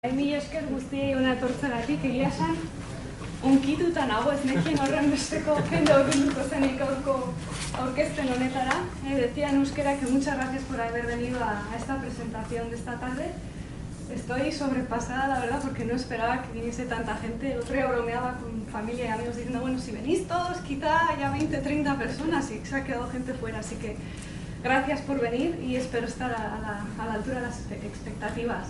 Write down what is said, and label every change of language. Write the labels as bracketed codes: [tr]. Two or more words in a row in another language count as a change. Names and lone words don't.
[eu] Mila esker guztiei hona etortzeagatik, egia esan, onkituta nago ez nekien horren besteko jende horrenduko zenik gaurko aurkezpen honetara. [es] Decía en euskera que muchas gracias por haber venido a esta presentación de esta tarde. Estoy sobrepasada, la verdad, porque no esperaba que viniese tanta gente. El otro día bromeaba con familia y amigos diciendo, bueno, si venís todos, quizá haya 20, 30 personas, y se ha quedado gente fuera, así que gracias por venir y espero estar a la altura de las expectativas.